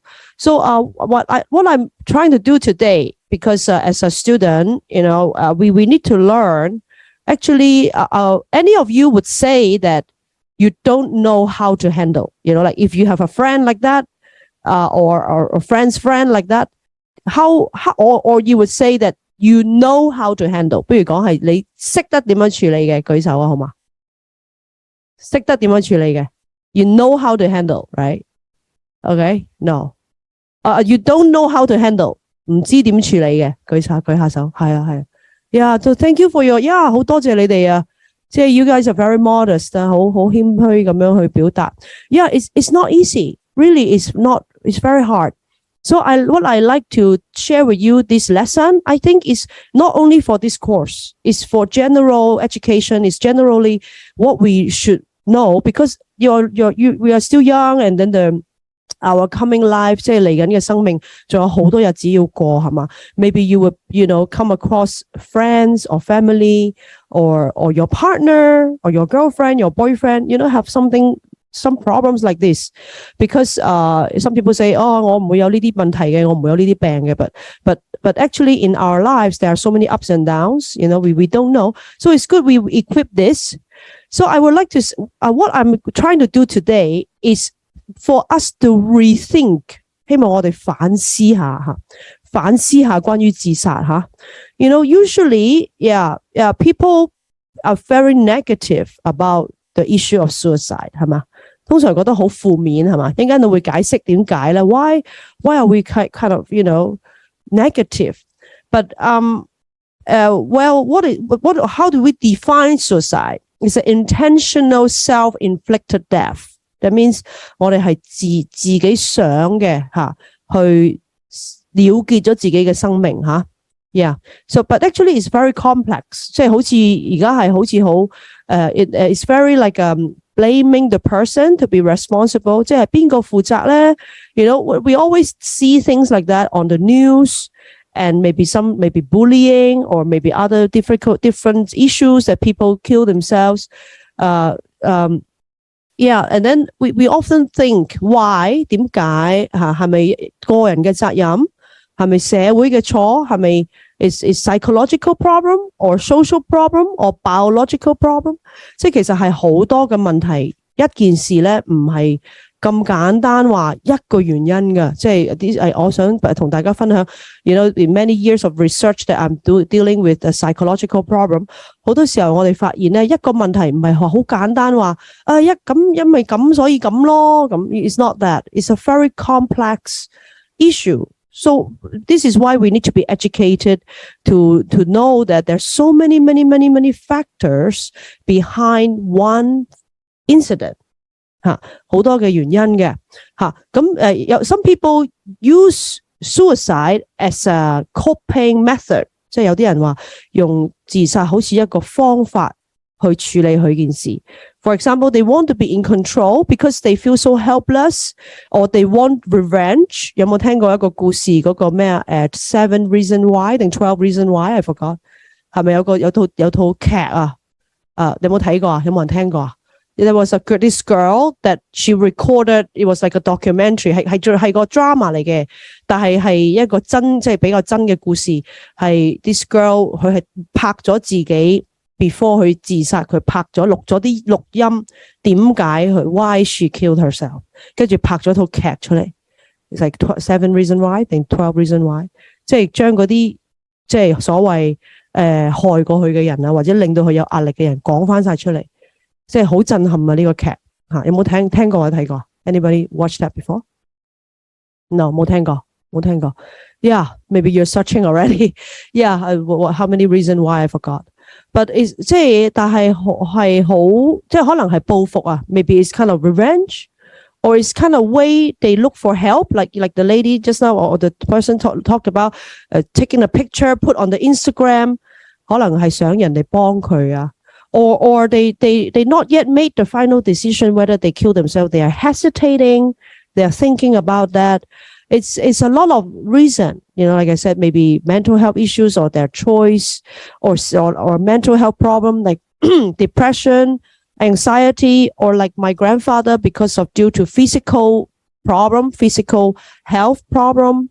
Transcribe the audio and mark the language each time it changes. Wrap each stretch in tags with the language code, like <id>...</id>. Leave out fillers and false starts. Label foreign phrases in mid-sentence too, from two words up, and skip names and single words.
<en>So what I'm trying to do today, because as a student, we need to learn. Actually, any of you would say that you don't know how to handle, like if you have a friend like that, or a friend's friend like that, how or you would say that you know how to handle.</en> <yue>不如講係你識得點樣處理嘅，舉手啊，好嘛？識得點樣處理嘅 ，</yue> <en>you know how to handle, right? Okay, no. You don't know how to handle，</en> <yue>唔知點處理嘅，舉下手，係啊。</yue> <en>Yeah, so thank you for your</en> <yue>好多謝你哋啊。</yue> <en>即係 you guys are very modest</en> <yue>好謙虛咁樣去表達。</yue> <en>Yeah, it's not easy. Really, it's not. It's very hard. So what I like to share with you this lesson, I think is not only for this course. It's for general education. It's generally what we should know, because we are still young, and then our coming life,</en> <yue>即係嚟緊嘅生命，仲有好多日子要過，係嘛？</yue> <en>Maybe you would, come across friends or family or your partner or your girlfriend, your boyfriend, have some problems like this, because some people say,</en> <yue>我唔會有呢啲問題嘅，我唔會有呢啲病嘅，</yue> <en>but actually in our lives there are so many ups and downs, we don't know. So it's good we equip this. So I would like to what I'm trying to do today is for us to rethink,</en> <yue>希望我哋反思下關於自殺吓。</yue> <en>Usually, people are very negative about the issue of suicide,</en> <yue>係嘛？通常覺得好負面，係嘛？一陣間我會解釋點解咧。</yue> <en>Why are we kind of, negative? But how do we define suicide? It's an intentional self-inflicted death. That means</en> <yue>我哋係自己想嘅去了結咗自己嘅生命吓。Yeah.</yue> <en>So, but actually, it's very complex.</en> <yue>即係好似而家係好似好</yue> <en>it's very like blaming the person to be responsible.</en> <yue>即係邊個負責咧？</yue> <en>We always see things like that on the news, and maybe bullying, or maybe other different issues that people kill themselves. Yeah, and then we often think why</en> <yue>點解係咪個人嘅責任？係咪社會嘅錯？</yue> <en>係咪 is psychological problem or social problem or biological problem？</en> <yue>即係其實係好多嘅問題，一件事咧唔係咁簡單話一個原因嘅。即係我想同大家分享</yue> <en>in many years of research that I'm dealing with a psychological problem，</en> <yue>好多時候我哋發現咧一個問題唔係話好簡單話因為咁所以咁咯，咁</yue> <en>it's not that. It's a very complex issue. So this is why we need to be educated to know that there's so many factors behind one incident.</en> <yue>好多嘅原因嘅咁</yue> <en>some people use suicide as a coping method，</en> <yue>即係有啲人話用自殺好似一個方法去處理佢件事。</yue> <en>For example, they want to be in control because they feel so helpless, or they want revenge.</en> <yue>有冇聽過一個故事嗰個咩啊？7 Reasons Why 定 12 Reasons Why</yue> <en>I forgot</en> <yue>係咪有套劇啊？你有冇睇過啊？有冇人聽過啊 ？</yue> <en>There was this girl that she recorded. It was like a documentary.</en> <yue>係個 drama 嚟嘅，但係一個真即係比較真嘅故事。係</yue> <en>this girl</en> <yue>佢係拍咗自己 before 佢自殺，佢拍咗錄咗啲錄音，點解佢</yue> <en>why she killed herself，</en> <yue>跟住拍咗套劇出嚟。</yue> <en>It's like</en> <yue>7 Reasons Why 定 12 Reasons Why，即係將嗰啲即係所謂害過佢嘅人啊，或者令到佢有壓力嘅人講翻晒出嚟。即係好震撼啊！呢個劇嚇有冇聽過或者睇過 ？</yue> <en>Anybody watch that before? No，</en> <yue>冇聽過。</yue> <en>Yeah, maybe you're searching already. Yeah, how many reasons why I forgot? But it's</en> <yue>即係但係係好即係可能係報復啊。</yue> <en>Maybe it's kind of revenge, or it's kind of way they look for help, like the lady just now or the person talked about taking a picture, put on the Instagram，</en> <yue>可能係想人哋幫佢啊。</yue> <en>Or they not yet made the final decision whether they kill themselves. They are hesitating. They are thinking about that. It's a lot of reason. Like I said, maybe mental health issues or their choice, or mental health problem like depression, anxiety, or like my grandfather because of due to physical health problem.</en>